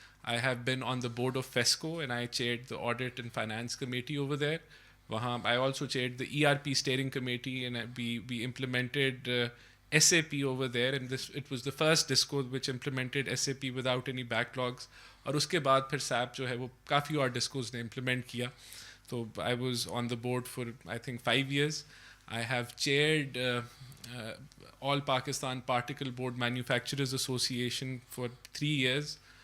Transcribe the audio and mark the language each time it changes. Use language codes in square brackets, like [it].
[en] I have been on the board of FESCO, and I chaired the audit and finance committee over there. I also chaired the ERP steering committee, and we implemented SAP over there, and it was the first DISCO which implemented SAP without any backlogs. [ur] اور اس کے بعد پھر SAP جو ہے وہ کافی اور discos نے implement کیا. [en] تو I was on the board for I think 5 years. I have chaired All Pakistan Particle Board Manufacturers Association for 3 years.